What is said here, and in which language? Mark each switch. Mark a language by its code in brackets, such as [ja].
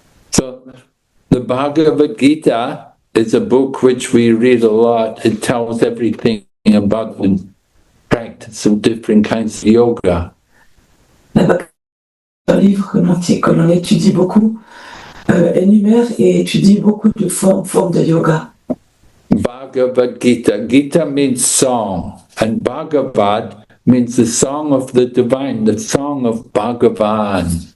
[en] So the Bhagavad Gita is a book which we read a lot. It tells everything about the practice of different kinds of yoga. [fr] Un livre que l'on étudie beaucoup, énumère et étudie beaucoup de formes de yoga. [en] Bhagavad Gita. Gita means song, and Bhagavad means the song of the divine, the song of Bhagavan.